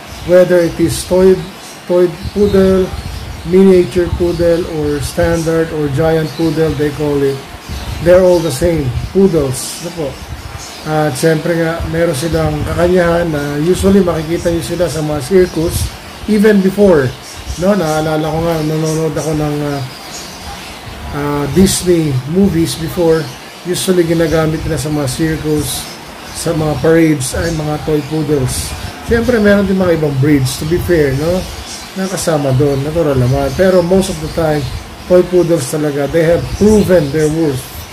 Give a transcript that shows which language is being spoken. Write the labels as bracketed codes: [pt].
[en] Whether it is toy poodle, miniature poodle, or standard or giant poodle, they call it. They're all the same, poodles. [tl] At siyempre nga, meron silang kakanyahan na usually makikita nyo sila sa mga circus, [en] even before. [tl] Naalala ko nga, nanonood ako ng [en] Disney movies before, [tl] usually ginagamit nila sa mga circus, sa mga parades, ay mga toy poodles. Siyempre, meron din mga ibang breeds, [en] to be fair, [tl] nakasama doon, natural naman. [en] Pero most of the time, toy poodles [tl] talaga, [en] they have proven their worth.